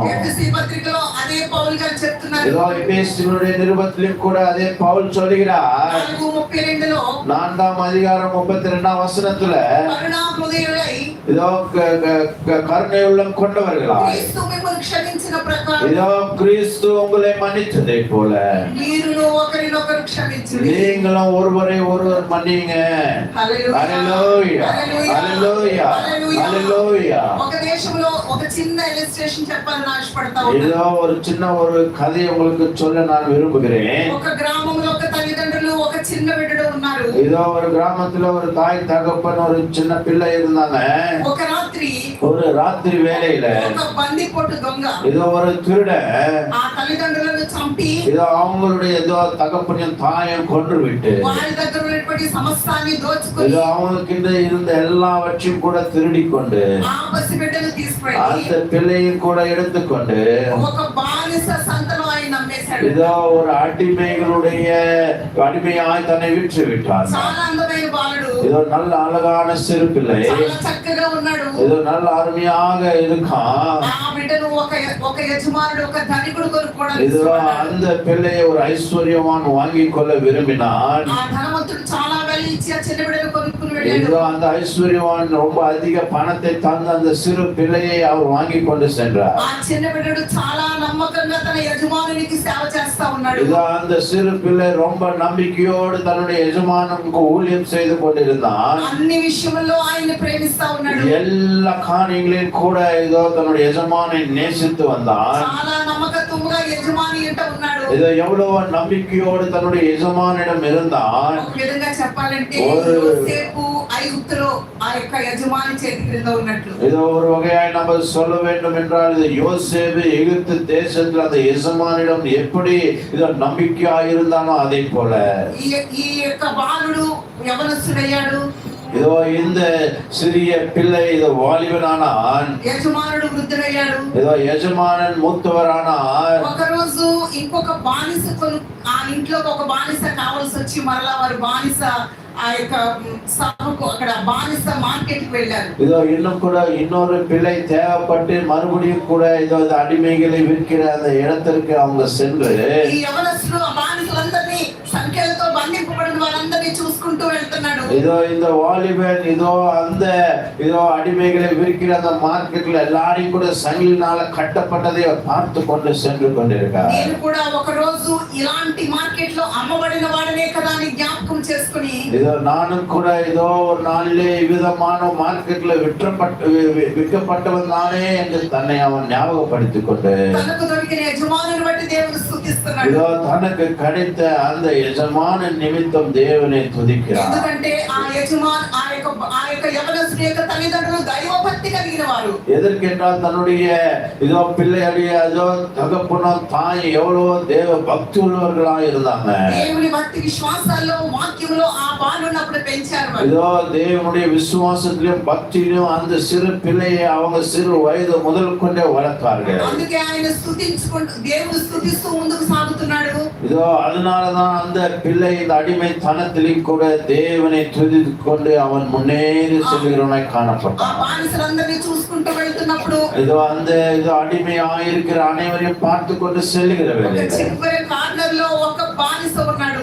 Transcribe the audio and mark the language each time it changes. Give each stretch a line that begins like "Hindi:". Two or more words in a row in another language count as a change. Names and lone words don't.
Telugu: ఎఫెసీ పత్రికలో అదే పౌలు గారు చెప్తున్నారు.
Tamil: இதோ எபேசியருடைய நிருபத்திலும் கூட அதே பவுல் சொல்கிறார்.
Telugu: 4:32లో
Tamil: 4ஆம் அதிகாரம் 32ஆம் வசனத்துல
Telugu: కరుణా హృదయులై
Tamil: இதோ கருணை உள்ளம் கொண்டவர்களா
Telugu: క్రీస్తు మిమ్మల్ని క్షమించిన ప్రకారం
Tamil: இதோ கிறிஸ்து உங்களை மன்னித்ததை போல
Telugu: మీరును ఒకరినొకరు క్షమించుడి.
Tamil: நீங்களும் ஒருவரை ஒருவர் மன்னிங்க. ஹalleluya ஹalleluya ஹalleluya.
Telugu: ఒక దేశంలో ఒక చిన్న ఇల్లస్ట్రేషన్ చెప్పాలని ఆశపడతా ఉన్నాను.
Tamil: இதோ ஒரு சின்ன ஒரு கதை உங்களுக்கு சொல்ல நான் விரும்புகிறேன்.
Telugu: ఒక గ్రామంలో ఒక తల్లిదండ్రులు ఒక చిన్న బిడ్డడు ఉన్నారు.
Tamil: இதோ ஒரு கிராமத்துல ஒரு தாய் தகப்பன் ஒரு சின்ன பிள்ளை இருந்தாங்க.
Telugu: ఒక రాత్రి
Tamil: ஒரு ராத்திரி வேளையில
Telugu: ఒక బంది పొట్టు దొంగ
Tamil: இதோ ஒரு திருடன்
Telugu: ఆ తల్లిదండ్రులను చంపి
Tamil: இதோ அவங்களுடைய ஏதோ தகப்பனையும் தாயும் கொன்று விட்டு
Telugu: వారి దగ్గర ఉన్నటువంటి సమస్తాన్ని దోచుకొని
Tamil: இதோ அவங்களுக்கு இருந்த எல்லாவற்றையும் கூட திருடி கொண்டு
Telugu: ఆ పసి బిడ్డను తీసుకెళ్ళి
Tamil: அந்த பிள்ளையும் கூட எடுத்துக்கொண்டு
Telugu: ఒక బానిస సంతలో ఆయన నమ్మేశాడు.
Tamil: இதோ ஒரு அடிமையாய் தன்னை விற்று விட்டார்.
Telugu: చాలా అందమైన బాలుడు,
Tamil: இதோ நல்ல அழகான சிறு பிள்ளை,
Telugu: చాలా చక్కగా ఉన్నాడు.
Tamil: இதோ நல்ல அருமையாக இருக்கான்.
Telugu: ఆ బిడ్డను ఒక యజమానుడు ఒక ధనికుడు కొనుక్కోవడానికి
Tamil: இதோ அந்த பிள்ளையை ஒரு ஐஸ்வர்யவான் வாங்கிக் கொள்ள விரும்பினான்.
Telugu: ఆ ధనవంతుడు చాలా వెల్లి ఇచ్చి ఆ చిన్న బిడ్డను కొనుక్కుని వెళ్ళాడు.
Tamil: இதோ அந்த ஐஸ்வர்யவான் ரொம்ப அதிக பணத்தை தந்து அந்த சிறு பிள்ளையை அவர் வாங்கி கொண்டு சென்றார்.
Telugu: ఆ చిన్న బిడ్డడు చాలా నమ్మకంగా తన యజమానునికి సేవ చేస్తా ఉన్నాడు.
Tamil: இதோ அந்த சிறு பிள்ளை ரொம்ப நம்பிக்கையோடு தன்னுடைய எஜமானுக்கு ஊழியம் செய்து கொண்டிருந்தான்.
Telugu: అన్ని విషయముల్లో ఆయన ప్రేమిస్తా ఉన్నాడు.
Tamil: எல்லா காரியங்களிலும் கூட இதோ தன்னுடைய எஜமானை நேசித்து வந்தான்.
Telugu: చాలా నమ్మకత్వముగా యజమాని ఎంట ఉన్నాడు.
Tamil: இதோ எவ்வளவு நம்பிக்கையோடு தன்னுடைய எஜமானிடம் இருந்தான்.
Telugu: ఒక విధంగా చెప్పాలంటే యోసేపు ఐగుప్తులో ఆ యొక్క యజమాని చేతి క్రింద ఉన్నట్లు.
Tamil: இதோ ஒரு வகையாய் நம்ம சொல்ல வேண்டும் என்றால் இது யோசேப்பு எகிப்து தேசத்தில் அந்த எஜமானிடம் எப்படி இதோ நம்பிக்கையாய் இருந்தானோ அதே போல
Telugu: ఈ యొక్క బాలుడు యవనస్తుడయ్యాడు.
Tamil: இதோ இந்த சிறிய பிள்ளை இதோ வாலிபனானான்.
Telugu: యజమానుడు వృద్ధుడయ్యాడు.
Tamil: இதோ எஜமானன் மூத்தவரானார்.
Telugu: ఒక రోజు ఇంకొక బానిస ఆ ఇంట్లోకి ఒక బానిస కావాల్సి వచ్చి మరలా వారు బానిస ఆ యొక్క సభకు అక్కడ బానిస మార్కెట్ కి వెళ్ళారు.
Tamil: இதோ இன்னும் கூட இன்னொரு பிள்ளை தேவைப்பட்டு மறுபடியும் கூட இதோ அடிமைகளை விற்கிற அந்த இடத்திற்கு அவங்க சென்று
Telugu: ఈ యవనస్తుడు ఆ బానిసలందరినీ సంఖ్యలతో బంధింపబడిన వారందరినీ చూసుకుంటూ వెళ్తున్నాడు.
Tamil: இதோ இந்த வாலிபன் இதோ அடிமைகளை விற்கிற அந்த மார்க்கெட்ல எல்லாரையும் கூட சங்கிலினால கட்டப்பட்டதை பார்த்து கொண்டு சென்று கொண்டிருக்கார்.
Telugu: నేను కూడా ఒక రోజు ఇలాంటి మార్కెట్ లో అమ్మబడిన వాడనే కదా అని జ్ఞాపకం చేసుకుని
Tamil: இதோ நானும் கூட இதோ ஒரு நாளிலே விதமான மார்க்கெட்ல விற்கப்பட்டவன் தானே என்று தன்னை அவன் ஞாபகப்படுத்திக் கொண்டு
Telugu: తనకు దొరికిన యజమానుని బట్టి దేవుని స్తుతిస్తున్నాడు.
Tamil: இதோ தனக்கு கிடைத்த அந்த எஜமான நிமித்தம் தேவனை துதிக்கிறார்.
Telugu: ఎందుకంటే ఆ యొక్క యవనస్తుడి యొక్క తల్లిదండ్రులు దైవభక్తి కలిగిన వారు.
Tamil: எதற்கென்றால் தன்னுடைய இதோ பிள்ளையுடைய இதோ தகப்பனோ தாய் எவ்வளவோ தேவ பக்தி உள்ளவர்களாக இருந்தாங்க.
Telugu: దేవుని భక్తి విశ్వాసాల్లో వాక్యంలో ఆ బాలుని అప్పుడు పెంచారు వారు.
Tamil: இதோ தேவனுடைய விசுவாசத்திலும் பக்தியிலும் அந்த சிறு பிள்ளையை அவங்க சிறு வயது முதல் கொண்டே வளர்த்தார்கள்.
Telugu: అందుకే ఆయన స్తుతించుకుంటూ దేవుని స్తుతిస్తూ ముందుకు సాగుతున్నాడు.
Tamil: இதோ அதனாலதான் அந்த பிள்ளை இந்த அடிமைத்தனத்திலும் கூட தேவனை துதித்துக் கொண்டு அவன் முன்னேறி செல்கிறவனாய்
Telugu: ఆ
Tamil: காணப்பட்டான்.
Telugu: బానిసలందరినీ చూసుకుంటూ వెళ్తున్నప్పుడు
Tamil: இதோ அடிமையாயிருக்கிற அனைவரையும் பார்த்து கொண்டு செல்லுகிற
Telugu: ఒక
Tamil: வேலை.
Telugu: చివరి కార్నర్ లో ఒక బానిస ఉన్నాడు.